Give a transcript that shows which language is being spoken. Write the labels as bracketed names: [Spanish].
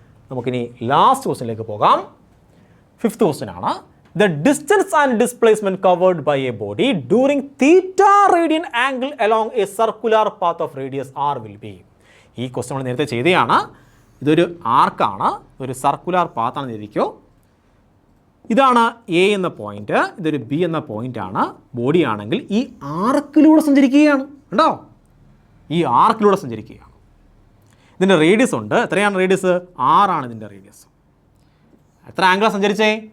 [Malayalam] നമുക്കിനി ലാസ്റ്റ് ക്വസ്റ്റ്യനിലേക്ക് പോകാം. 5th ക്വസ്റ്റ്യൻ ആണ്. [English] The distance and displacement covered by a body during theta radian angle along a circular path of radius r will be. [Malayalam] ഈ question നമ്മൾ നേരത്തെ ചെയ്തതാണ്. ഇതൊരു ആർക്കാണ്, ഒരു സർക്കുലർ പാത്താണെന്ന് ഇരിക്കോ. ഇതാണ് എ എന്ന പോയിന്റ്, ഇതൊരു ബി എന്ന പോയിന്റാണ്. ബോഡി ആണെങ്കിൽ ഈ ആർക്കിലൂടെ സഞ്ചരിക്കുകയാണ്. കണ്ടോ, ഈ ആർക്കിലൂടെ സഞ്ചരിക്കുകയാണ്. ഇതിൻ്റെ റേഡിയസ് ഉണ്ട്. എത്രയാണ് റേഡിയസ്? 6 ആണ് ഇതിൻ്റെ റേഡിയസ്. എത്ര ആംഗിളാണ് സഞ്ചരിച്ചേ?